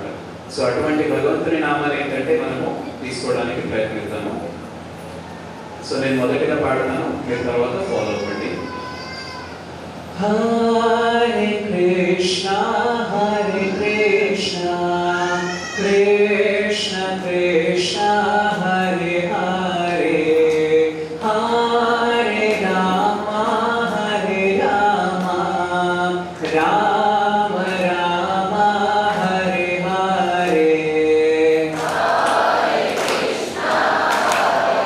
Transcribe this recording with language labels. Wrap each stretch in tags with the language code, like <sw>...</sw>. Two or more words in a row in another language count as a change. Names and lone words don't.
<te>సో అటువంటి భగవంతుని నామాలు ఏంటంటే మనము తీసుకోవడానికి ప్రయత్నిద్దాము. సో నేను మొదటిగా పాడుతాను, మీరు తర్వాత ఫాలో అవ్వండి.</te> <sa>హరే కృష్ణ కృష్ణ కృష్ణ హరే హరే హరే రామ రామ రామ హరే హరే.</sa>